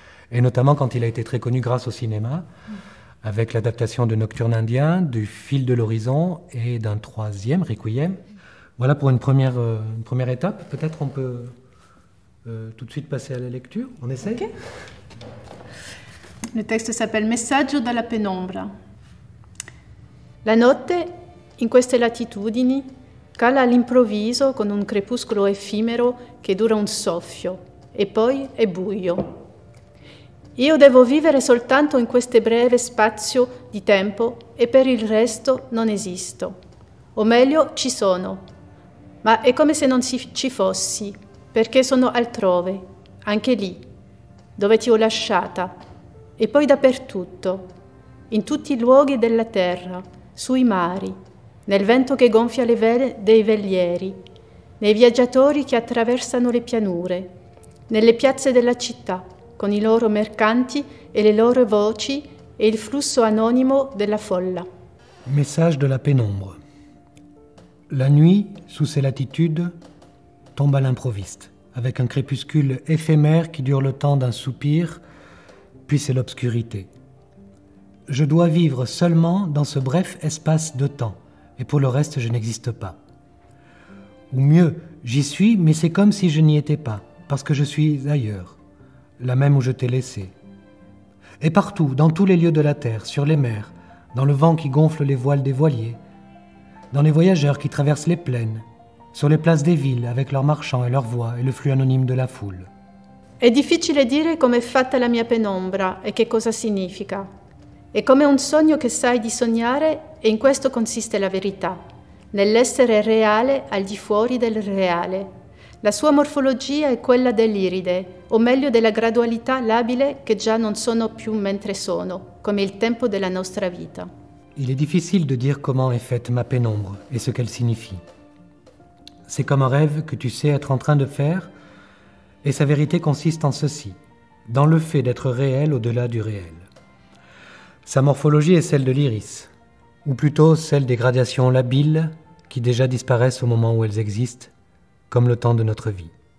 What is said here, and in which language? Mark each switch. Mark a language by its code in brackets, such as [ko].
[fr] Et notamment quand il a été très connu grâce au cinéma, avec l'adaptation de Nocturne indien, du Fil de l'horizon et d'un 3e, Requiem. Voilà pour une première étape. Peut-être on peut tout de suite passer à la lecture. On essaie. Okay. Le texte s'appelle Messaggio dalla penombra. [it] La notte, in queste latitudini, cala all'improvviso con un crepuscolo effimero che dura un soffio e poi è buio. Io devo vivere soltanto in questo breve spazio di tempo e per il resto non esisto. O meglio, ci sono, ma è come se non ci fossi, perché sono altrove, anche lì, dove ti ho lasciata, e poi dappertutto, in tutti i luoghi della terra, sui mari, nel vento che gonfia le vele dei velieri, nei viaggiatori che attraversano le pianure, nelle piazze della città, con i loro mercanti e le loro voci e il flusso anonimo della folla. [fr] Message de la pénombre. La nuit, sous ces latitudes, tombe à l'improviste, avec un crépuscule éphémère qui dure le temps d'un soupir, puis c'est l'obscurité. Je dois vivre seulement dans ce bref espace de temps, et pour le reste, je n'existe pas. Ou mieux, j'y suis, mais c'est comme si je n'y étais pas, parce que je suis ailleurs, là même où je t'ai laissé. Et partout, dans tous les lieux de la terre, sur les mers, dans le vent qui gonfle les voiles des voiliers, dans les voyageurs qui traversent les plaines, sur les places des villes avec leurs marchands et leurs voix et le flux anonyme de la foule. [it] È difficile dire come è fatta la mia penombra e che cosa significa. È come un sogno che sai di sognare e in questo consiste la verità, nell'essere reale al di fuori del reale. La sua morfologia è quella dell'iride, o meglio della gradualità labile che già non sono più mentre sono, come il tempo della nostra vita. [fr] Il est difficile de dire comment est faite ma pénombre et ce qu'elle signifie. C'est comme un rêve que tu sais être en train de faire, et sa vérité consiste en ceci, dans le fait d'être réel au-delà du réel. Sa morphologie est celle de l'iris, ou plutôt celle des gradations labiles qui déjà disparaissent au moment où elles existent, comme le temps de notre vie.